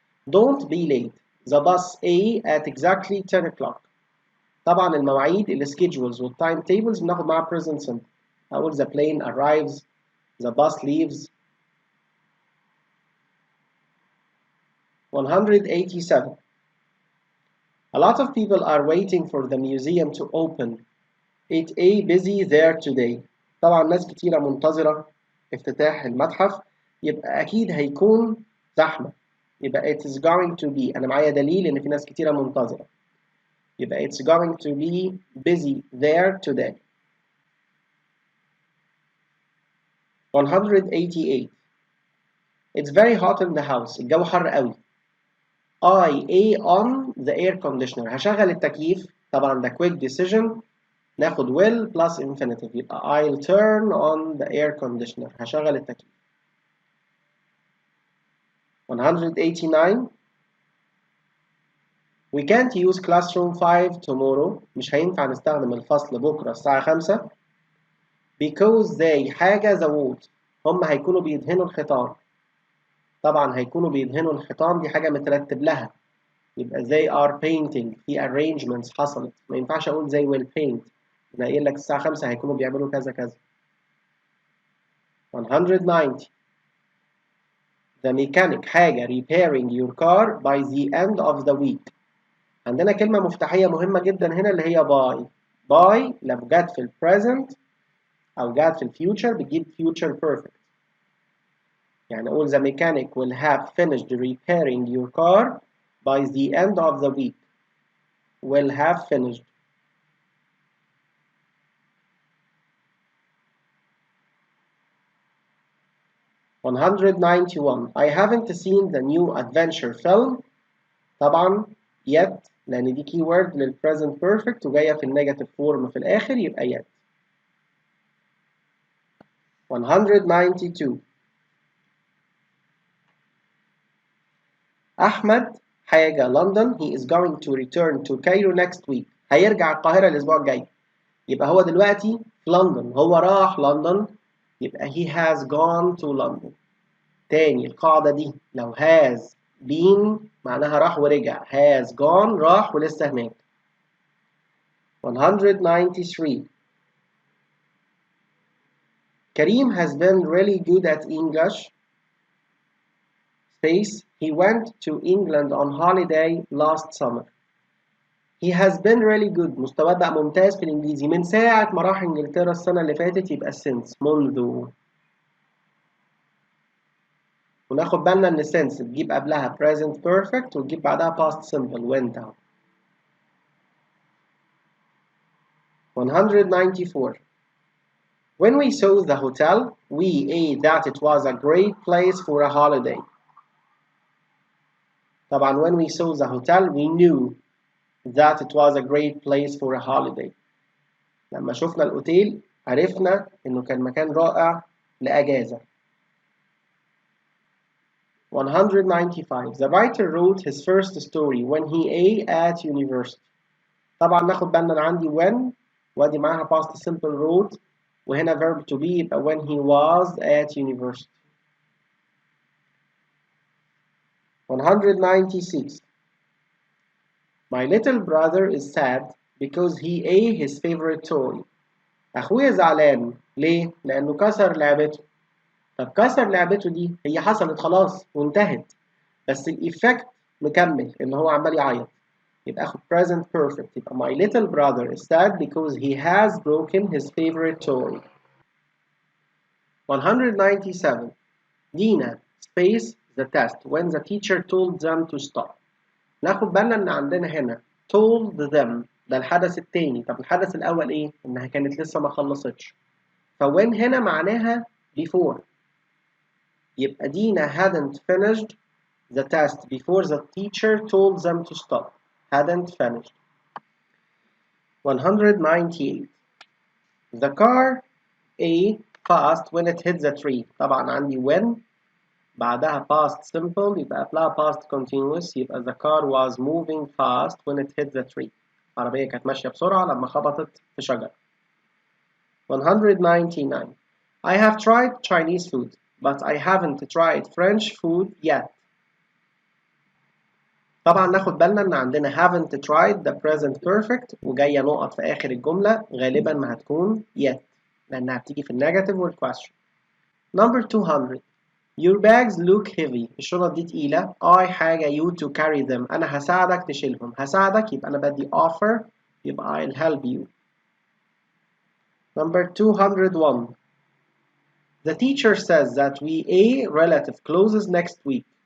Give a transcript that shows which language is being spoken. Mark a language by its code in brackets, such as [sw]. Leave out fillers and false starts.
[en] Don't be late. The bus at exactly 10 o'clock. [ar] طبعا المواعيد السكيدجولز والتايم تيبلز بناخد معاها present simple. [en] أقول the plane arrives, the bus leaves. 187. A lot of people are waiting for the museum to open. It busy there today. [ar] طبعا ناس كتيرة منتظرة افتتاح المتحف، يبقى أكيد هيكون زحمة. [en] يبقى it is going to be. [ar] أنا معايا دليل إن في ناس كتيرة منتظرة، يبقى it's going to be busy there today. [en] 188. It's very hot in the house. [ar] الجو حر قوي. [en] I on the air conditioner. هشغل التكييف. طبعا ده quick decision ناخد will plus infinitive يبقى I'll turn on the air conditioner. [ar] هشغل التكييف. [en] 189 We can't use classroom 5 tomorrow. [ar] مش هينفع نستخدم الفصل بكرة الساعة 5 because they حاجة زود. هم هيكونوا بيدهنوا الحيطان. طبعا هيكونوا بيدهنوا الحيطان دي حاجة مترتب لها. [en] يبقى they are painting. [ar] في arrangements حصلت. ما ينفعش أقول they will paint. أنا قايل لك الساعة 5 هيكونوا بيعملوا كذا كذا. [en] 190 The mechanic حاجة repairing your car by the end of the week. [ar] عندنا كلمة مفتاحية مهمة جدا هنا اللي هي by. by لو جت في البريزنت أو جت في الفيوتشر بتجيب future perfect. [en] يعني أقول the mechanic will have finished repairing your car by the end of the week. will have finished. $191 I haven't seen the new adventure film. [ar] طبعا yet لأن دي keyword لل present perfect وجاية في النيجاتيف فورم في الآخر يبقى yet. [en] 192 Ahmed حاجة London he is going to return to Cairo next week. [ar] هيرجع القاهرة الأسبوع الجاي. يبقى هو دلوقتي في لندن. هو راح لندن يبقى he has gone to London. تاني القاعدة دي لو has been معناها راح ورجع. has gone راح ولسه هناك. [en] 193 Karim has been really good at English. Space he went to England on holiday last summer. He has been really good. [ar] مستواه بقى ممتاز في الإنجليزي من ساعة ما راح إنجلترا السنة اللي فاتت يبقى since منذ. وناخد بالنا إن since تجيب قبلها present perfect وتجيب بعدها past simple went out. [en] 194 When we saw the hotel, we ate that it was a great place for a holiday. طبعا when we saw the hotel, we knew that it was a great place for a holiday. [ar] لما شفنا الأوتيل عرفنا إنه كان مكان رائع لأجازة. [en] 195 The writer wrote his first story when he at university. [ar] طبعا ناخد بالنا أنا عندي when وادي معاها past simple wrote وهنا verb to be يبقى when he was at university. [en] 196 My little brother is sad because he ate his favorite toy. [ar] أخويا زعلان ليه؟ لأنه كسر لعبته. طب كسر لعبته دي هي حصلت خلاص وانتهت بس الإيفكت مكمل إن هو عمال يعيط. [en] يبقى آخد present perfect يبقى my little brother is sad because he has broken his favorite toy. 197 Dina space the test when the teacher told them to stop. [ar] ناخد بالنا إن عندنا هنا told them ده الحدث التاني. طب الحدث الأول إيه؟ إنها كانت لسه ما خلصتش. فوين هنا معناها before. [en] يبقى Dina hadn't finished the test before the teacher told them to stop. hadn't finished. 198 The car fast when it hit the tree. طبعا عندي when بعدها past simple يبقى قبلها past continuous يبقى the car was moving fast when it hit the tree. [ar] العربية كانت ماشية بسرعة لما خبطت في شجرة. [en] 199 I have tried Chinese food but I haven't tried French food yet. [ar] طبعا ناخد بالنا ان عندنا haven't tried the present perfect وجاية نقط في آخر الجملة غالبا ما هتكون yet لأنها بتيجي في النيجاتيف والquestion. [en] Number 200 Your bags look heavy. الشنط دي تقيلة. I حاجة you to carry them. [ar] أنا هساعدك تشيلهم. هساعدك يبقى أنا بدي offer يبقى I'll help you. [en] Number 201 The teacher says that we relative clauses next week.